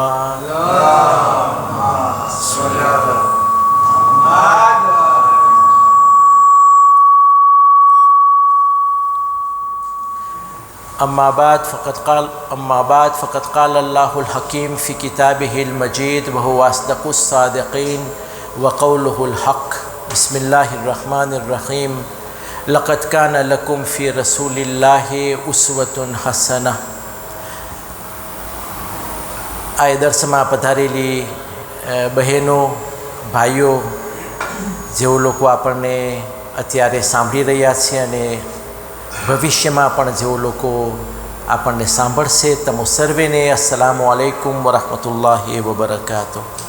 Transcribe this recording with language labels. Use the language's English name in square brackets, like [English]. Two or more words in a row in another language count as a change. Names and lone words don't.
[Arabic] أما بعد فقد قال الله الحكيم في كتابه المجيد وهو أصدق الصادقين وقوله الحق. بسم الله الرحمن الرحيم لقد كان لكم في رسول الله أسوة حسنة. [Gujarati] आ दर्शમાં પધારેલી બહેનો ભાઈઓ જેઓ લોકો આપણને અત્યારે સાંભળી રહ્યા છે અને ભવિષ્યમાં પણ જેઓ લોકો આપણને સાંભળશે તમો સર્વેને [Arabic] السلام عليكم ورحمة الله وبركاته.